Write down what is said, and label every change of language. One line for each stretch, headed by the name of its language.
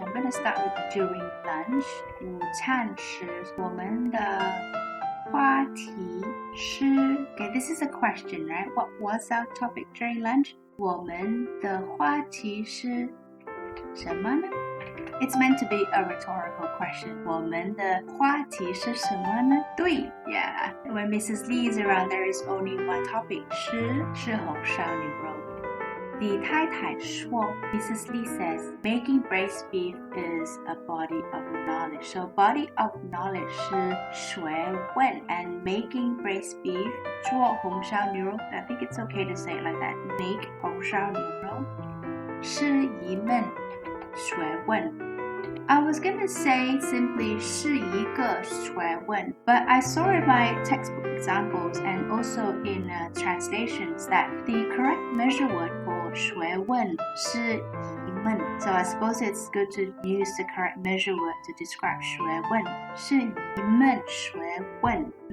English: I'm going to start with during lunch.
Chinese: 午餐时我们的话题是
English: Okay, this is a question, right? What was our topic during lunch?
Chinese: 我们的话题是什么呢?
English: It's meant to be a rhetorical question.
Chinese: 我们的话题是什么呢?对
English: Yeah. When Mrs. Lee is around, there is only one topic.
Chinese: 是红烧牛肉李太太说
English: Mrs. Lee says making braised beef is a body of knowledge. So body of knowledge
Chinese: 是学问
English: and making braised beef
Chinese: 做红烧牛肉
English: I think it's okay to say it like that. Make
Chinese: 红烧牛肉是一门学问
English: I was going to say simply
Chinese: 是一个学问
English: but I saw in my textbook examples and also in translations that the correct measure word for
Chinese: 学问是一门
English: So I suppose it's good to use the correct measure word to describe
Chinese: 学问是一门学问